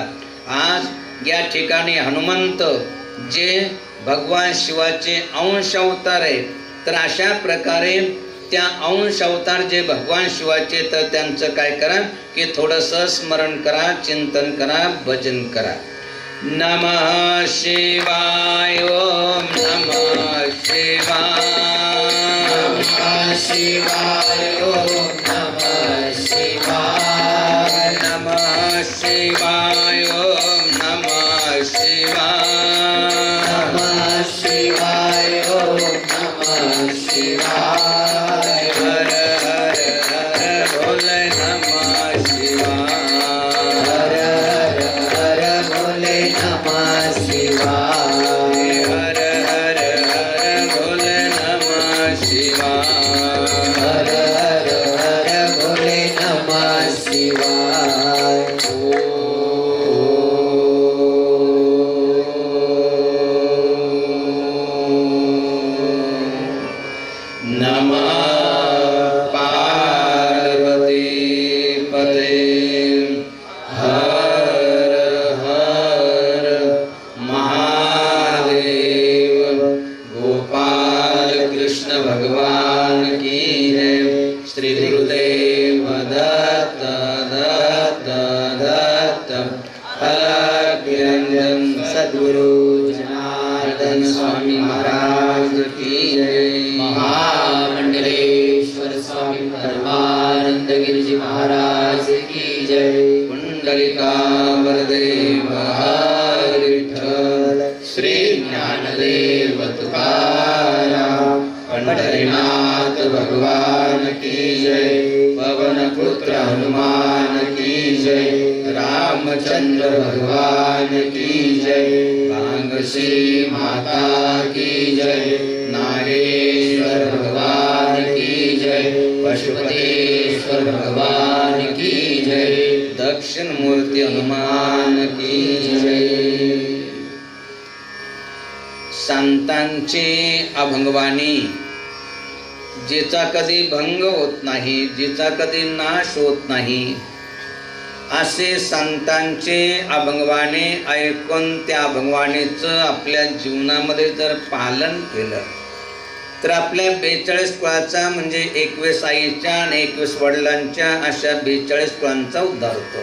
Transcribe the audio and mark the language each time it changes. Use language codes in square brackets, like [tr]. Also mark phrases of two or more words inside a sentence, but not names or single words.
[mr] आज या ठिकाणी हनुमंत जे भगवान शिवाचे अंश अवतार आहे, तर अशा प्रकारे त्या अंश अवतार जे भगवान शिवाचे, तर त्यांचं काय करा की थोडंसं स्मरण करा, चिंतन करा, भजन करा. [sa] नमः शिवाय. ओम नमः शिवाय. नमः शिवाय. ओम नमः शिवाय. नमः शिवाय. ओम नमः शिवाय. नमः शिवाय. ओम नमः शिवाय. [hi] हर हर हर भोले [sa] नमः शिवाय. [hi] हर हर हर भोले [sa] नमः शिवाय. [hi] हर हर हर भोले [sa] नमः शिवाय. [hi] हर हर हर भोले [sa] नमः शिवाय. नमः पार्वती पते. [hi] हर हर महादेव. गोपाल कृष्ण भगवान की जय. श्री गुरुदेव दत्त दत्त दत्त. अलग्यंजन सद्गुरु जनार्दन स्वामी महाराज की जय. महामंडलेश्वर स्वामी परमानंद गिरिजी महाराज की जय. [mr] पुंडलिका वरदेव हर विठ्ठल. [hi] श्री ज्ञानदेव तुकाराम पंढरीनाथ भगवान की जय. पवन पुत्र हनुमान की जय. रामचंद्र भगवान की जय. भांगसी माता की जय. नागेश्वर भगवान की जय. पशुपतेश्वर भगवान की जय. दक्षिण मूर्ती हनुमान की जय. [mr] संतांची अभंगवाणी, जिचा कधी भंग होत नाही, जिचा कधी नाश होत नाही, असे संतांचे अभंगवाणी ऐकून त्या अभंगवाणीचं आपल्या जीवनामध्ये जर पालन केलं तर आपल्या 42 कुळाचा म्हणजे 21 आईच्या आणि 21 वडिलांच्या अशा 42 कुळांचा उद्धार होतो.